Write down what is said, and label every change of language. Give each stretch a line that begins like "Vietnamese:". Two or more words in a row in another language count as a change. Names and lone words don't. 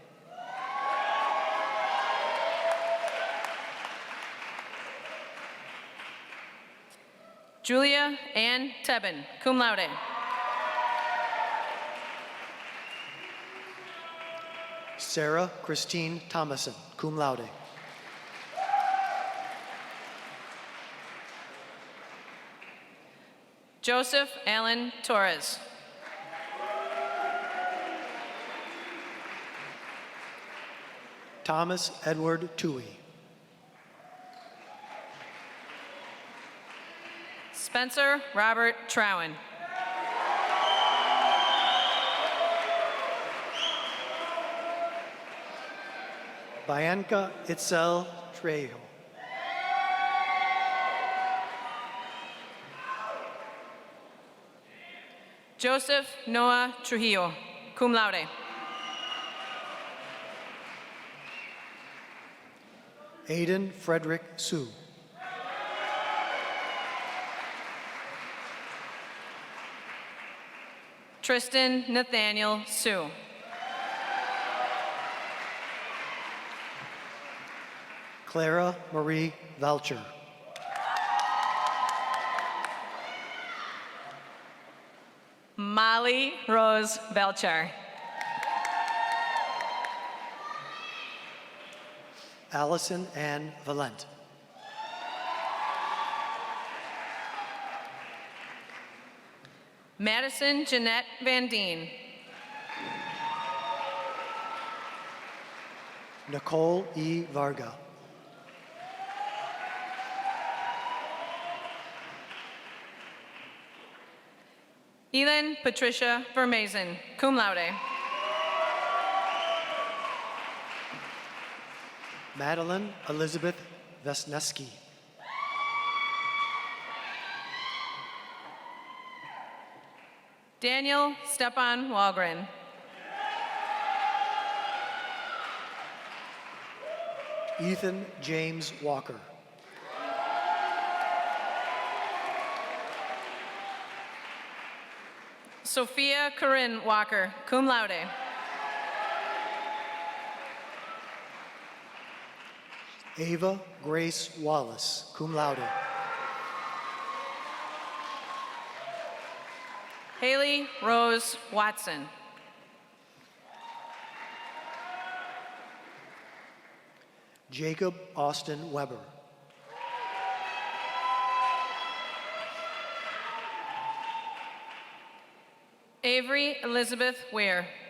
English: Julia Ann Tebben,
Latin: cum laude.
English: Sarah Christine Thomason,
Latin: cum laude.
English: Joseph Allen Torres. Thomas Edward Toohey. Spencer Robert Trowen. Bianca Itzel Trejo. Joseph Noah Trujillo,
Latin: cum laude.
English: Aiden Frederick Sue. Tristan Nathaniel Sue. Clara Marie Valcher. Molly Rose Belcher. Allison Ann Valent. Madison Jeanette Van Deen. Nicole E. Varga. Elin Patricia Vermazen,
Latin: cum laude.
English: Madeline Elizabeth Vesneski. Daniel Stepan Walgren. Ethan James Walker. Sophia Corinne Walker,
Latin: cum laude.
English: Ava Grace Wallace,
Latin: cum laude.
English: Haley Rose Watson. Jacob Austin Weber. Avery Elizabeth Weir.